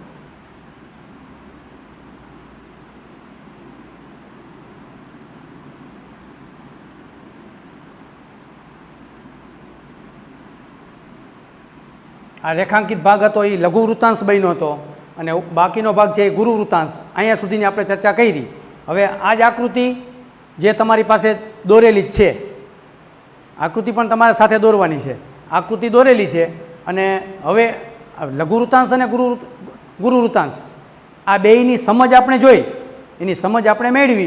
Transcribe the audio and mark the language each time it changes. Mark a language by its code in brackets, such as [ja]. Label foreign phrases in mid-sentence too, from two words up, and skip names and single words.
[gu] આ રેખાંકિત ભાગ હતો એ લઘુ વૃત્તાંશ બન્યો હતો અને બાકીનો ભાગ છે એ ગુરુ વૃત્તાંશ। અહીંયા સુધીની આપણે ચર્ચા કરી। હવે આ જ આકૃતિ જે તમારી પાસે દોરેલી છે, આકૃતિ પણ તમારે સાથે દોરવાની છે। આકૃતિ દોરેલી છે અને હવે લઘુ વૃત્તાંશ અને ગુરુ વૃત્તાંશ આ બેયની સમજ આપણે જોઈ, એની સમજ આપણે મેળવી।